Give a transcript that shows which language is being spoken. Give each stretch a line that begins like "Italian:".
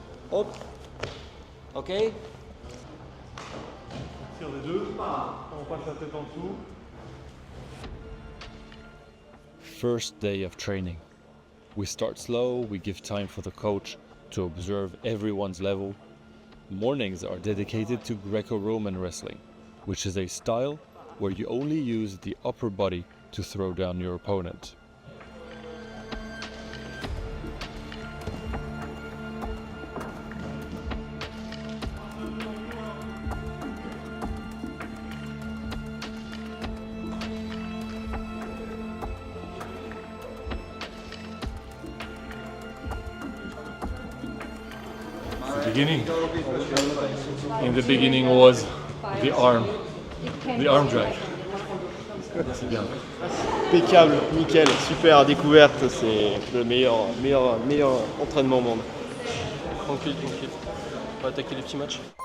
French: Hop. Ok. On tire les deux, on passe la tête en dessous.
English: First day of training. We start slow, we give time for the coach to observe everyone's level. Mornings are dedicated to Greco-Roman wrestling, which is a style where you only use the upper body to throw down your opponent. Beginning. In the beginning was the arm drag.
French: C'est bien. Impeccable, nickel, super découverte, c'est le meilleur entraînement au monde. Tranquille. On va attaquer les petits matchs.